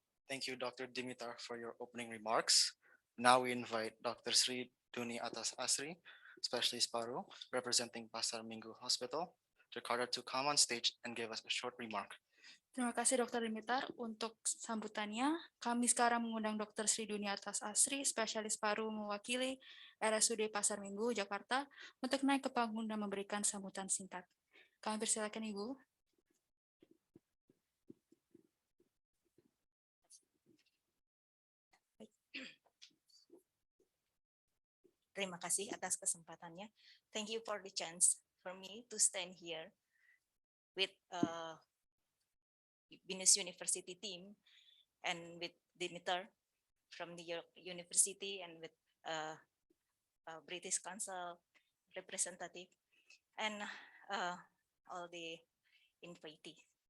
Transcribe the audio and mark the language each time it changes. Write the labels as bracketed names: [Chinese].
[English] Thank you, Dr. Dimitar, for your opening remarks. Now we invite Dr. Sri Duni Atas Asri, Specialist Paru, representing Pasar Minggu Hospital, Jakarta, to come on stage and give us a short remark. [Indonesian] Terima kasih Dr. Dimitar untuk sambutannya. Kami sekarang mengundang Dr. Sri Duni Atas Asri, spesialis paru mewakili RSUD Pasar Minggu, Jakarta, untuk naik ke panggung dan memberikan sambutan singkat. Kami persilakan Ibu. Terima kasih atas kesempatannya. [English] Thank you for the chance for me to stand here with Binus University team and with Dimitar from the York University and with British Council representative and all the invitees.